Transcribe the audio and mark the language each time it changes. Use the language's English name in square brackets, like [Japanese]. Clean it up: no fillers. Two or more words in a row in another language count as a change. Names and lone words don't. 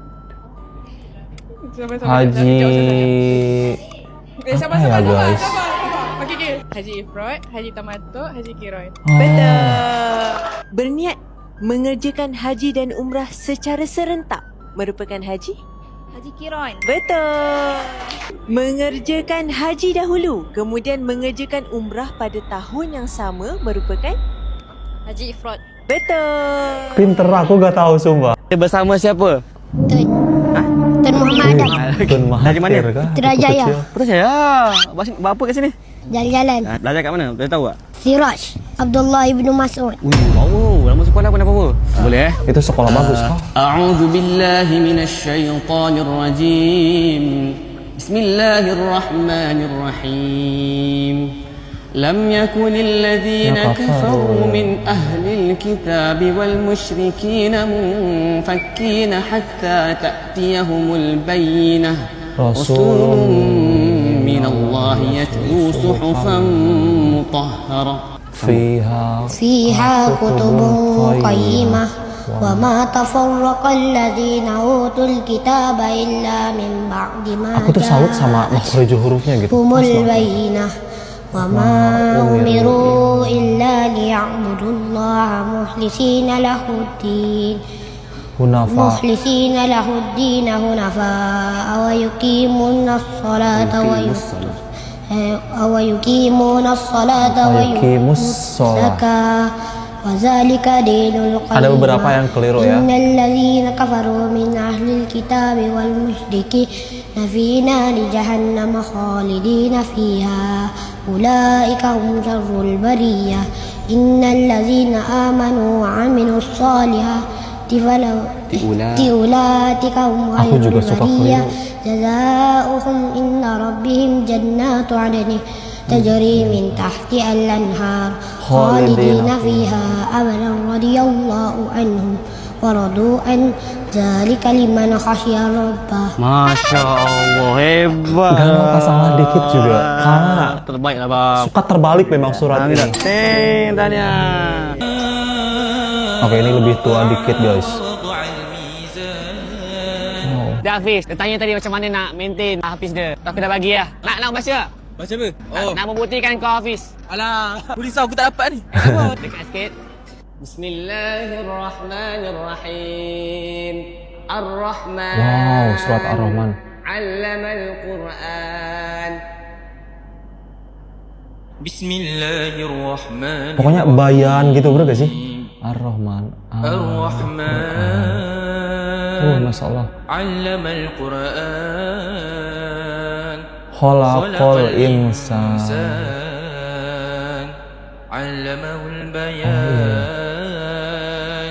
[Malay] Haji. Apa ya guys? Okay. Haji Ifrat, Haji Tamattu, Haji Kiran. Betul. Berniat mengerjakan haji dan umrah secara serentak merupakan haji? Haji Kiran. Betul. Mengerjakan haji dahulu kemudian mengerjakan umrah pada tahun yang sama merupakan? Haji Ifrat. Betul. [Indonesian] Pinter, aku gak tahu sumpah. [Malay] Bersama siapa? Tun Muhammad Adam. Tun Mahathir Dari mana? kah? Putrajaya. Putrajaya. Berapa kat sini? Jalan-jalan. Belajar kat mana? Boleh tahu tak? Siraj. Abdullah ibnu Mas'ud. Wow, nama sekolah apa nama? Boleh eh? Itu sekolah bagus kah? [Arabic] أعوذ بالله من الشيطان الرجيم. Bismillahirrahmanirrahim. لم يكن الذين كفروا من أهل الكتاب والمشركين منفكين حتى تأتيهم البينة رسول من الله يتلو صحفا مطهرة فيها كتب قيمة وما تفرق الذين أوتوا الكتاب إلا من بعد ما [Indonesian] Aku tuh salut sama makhraj hurufnya gitu. [Arabic] جاءتهم البينة وما أمروا إلا ليعبدوا الله مخلصين له الدين حنفاء ويقيمون الصلاة ويؤتون الزكاة وذلك دين القيم. [Indonesian] Ada beberapa yang keliru ya. [Arabic] إن الذين كفروا من أهل الكتاب والمشركين في نار جهنم خالدين فيها أولئك هم شر البرية. إن الذين آمنوا وعملوا الصالحات أولئك هم خير البرية. جزاؤهم إن ربهم جنات عدن تجري من تحتها الأنهار خالدين فيها أبدا رضي الله عنهم ورضوا عن ذلك لمن خشي ربه. ما شاء الله, [Indonesian] hebat. Gak apa salah dikit juga. Karena [Malay] terbaik lah bang. [Indonesian] suka terbalik memang surat ini. [Malay] Tanya. [Indonesian] Oke, ini lebih tua dikit guys. [Malay] Dah Hafiz, dia tanya tadi macam mana nak maintain Hafiz dia. Aku dah bagi lah. Nak baca? Macam mana? Oh. Nak membuktikan kau Hafiz. Alah, boleh tahu aku tak dapat ni. Dekat sikit. [Arabic] Bismillahirrahmanirrahim. Ar-Rahman. [Malay] Wow, surat Ar-Rahman. [Arabic] علم القرآن. Bismillahirrahmanirrahim. [Indonesian] Pokoknya bayan gitu bro gak sih? [Arabic] Ar-Rahman. Ar-Rahman. ما شاء الله. علم القرآن. خلق الإنسان. علمه البيان.